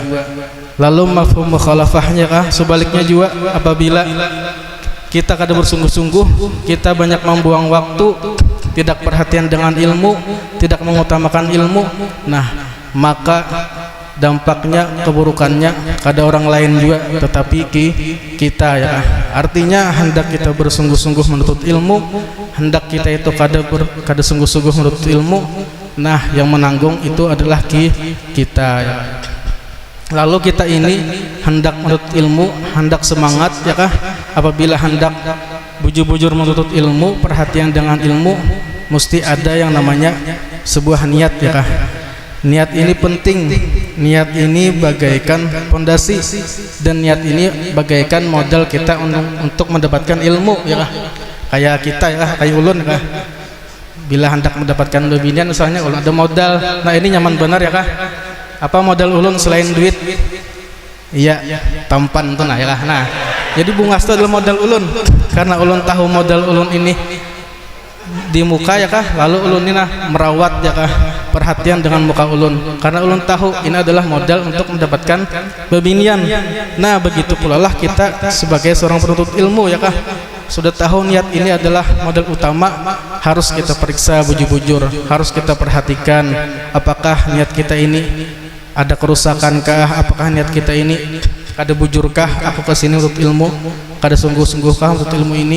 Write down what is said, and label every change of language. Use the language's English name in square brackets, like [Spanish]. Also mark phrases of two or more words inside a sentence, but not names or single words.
[Indonesian] Lalu mafhum mukhalafahnya kah, sebaliknya juga, apabila kita kada bersungguh-sungguh, kita banyak membuang waktu, tidak perhatian dengan ilmu, tidak mengutamakan ilmu, nah maka dampaknya, keburukannya kada orang lain juga tetapi kita, ya. Artinya hendak kita bersungguh-sungguh menuntut ilmu, hendak kita itu kada sungguh-sungguh menuntut ilmu, nah yang menanggung itu adalah kita, ya. Lalu kita ini hendak menuntut ilmu, hendak semangat, ya kah, apabila hendak bujur-bujur menuntut ilmu, perhatian dengan ilmu, mesti ada yang namanya sebuah niat, ya kah. Niat ini penting, niat ini bagaikan fondasi, dan niat ini bagaikan modal kita untuk mendapatkan ilmu, ya kah. Kayak kita, ya kah, kayak ulun, ya kah, bila hendak mendapatkan lebihnya misalnya ulun ada modal, nah ini nyaman benar, ya kah. Apa modal ulun selain duit? Iya, tampan tuh, nah, ya kah. Nah, jadi bungas itu adalah modal ulun, karena ulun tahu modal ulun ini di muka, ya kah, lalu ulun ini merawat, ya kah, perhatian dengan muka ulun, karena ulun tahu ini adalah modal untuk mendapatkan bebinian. Nah begitu pula lah kita sebagai seorang penuntut ilmu, ya kah, sudah tahu niat ini adalah modal utama, harus kita periksa bujur-bujur, harus kita perhatikan apakah niat kita ini ada kerusakankah, apakah niat kita ini kada bujurkah, aku kesini untuk ilmu, kada sungguh-sungguhkah untuk ilmu ini.